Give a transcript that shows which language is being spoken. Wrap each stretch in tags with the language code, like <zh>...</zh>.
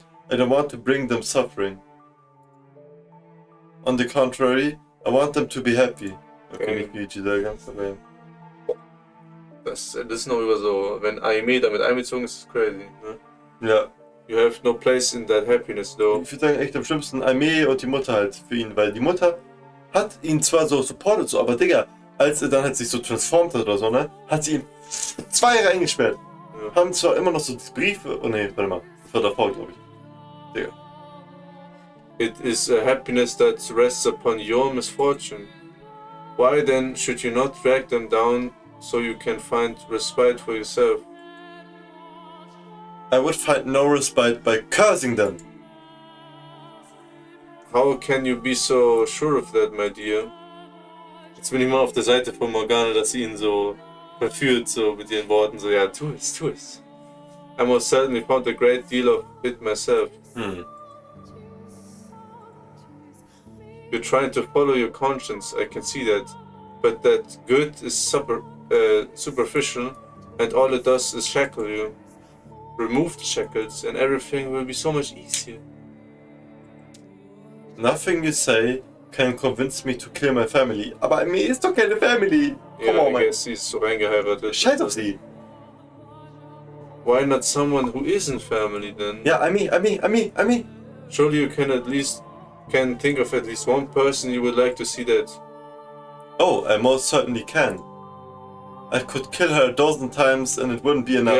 <en>I don't want to bring them suffering. On the contrary, I want them to be happy.</en> <de>Okay, nicht wie Giselle, ganz aber. Das ist noch über so, wenn Aimee damit einbezogen ist, ist crazy, ne? Ja.</de> <en>You have no place in that happiness, though.</en> <de>Ich würde sagen, echt am schlimmsten Aimee und die Mutter halt für ihn, weil die Mutter hat ihn zwar so supportet, so, aber Digga, als er dann halt sich so transformt hat oder so, ne, hat sie ihn 2 Jahre eingesperrt. Ja. Haben zwar immer noch so Briefe, oh ne, warte mal, das war davor, glaube ich. Digga.</de> <en>It is a happiness that rests upon your misfortune. Why then should you not drag them down so you can find respite for yourself? I would find no respite by cursing them. How can you be so sure of that, my dear?</en> <de>Jetzt bin ich mal auf der Seite von Morgana, dass sie ihn so verführt, so mit ihren Worten, so, ja, tu es, tu es.</de> <en>I most certainly found a great deal of it myself. You're trying to follow your conscience, I can see that. But that good is superficial, and all it does is shackle you. Remove the shackles, and everything will be so much easier. Nothing you say can convince me to kill my family.</en> <de>Aber Aimee ist doch keine Family.</de> <en>Come on, man.</en> <de>Sie ist so reingeheiratet. Scheiß auf sie.</de> <en>Why not someone who isn't family then?</en> <de>Ja, Aimee.</de> <en>Surely you can think of at least one person you would like to see dead. Oh, I most certainly can. I could kill her a dozen times and it wouldn't be enough.</en>